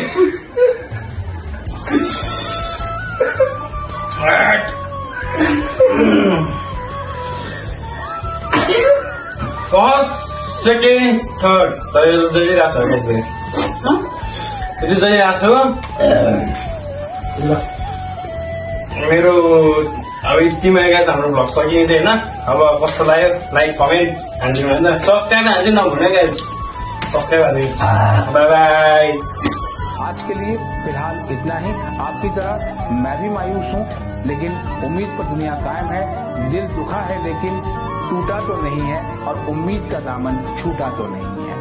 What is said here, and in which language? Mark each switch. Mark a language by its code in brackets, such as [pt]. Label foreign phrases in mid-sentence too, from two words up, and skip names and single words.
[en] first second third [ne] तर यो जहिले आएको छ यो चाहिँ जहिले आएको छ मेरो अब यतिमा गाइस हाम्रो भ्लग सकिन्छ होइन अब कस्तो लाग्यो [en] like comment [ne] हान्दिनु होइन सब्सक्राइब हान्छु नभुल्नु गाइस सब्सक्राइब हान्दिनुहोस् [en] bye bye [hi] आज के लिए फिलहाल इतना ही। आपकी तरह मैं भी मायूस हूँ, लेकिन उम्मीद पर दुनिया कायम है। दिल दुखा है लेकिन टूटा तो नहीं है और उम्मीद का दामन छूटा तो नहीं।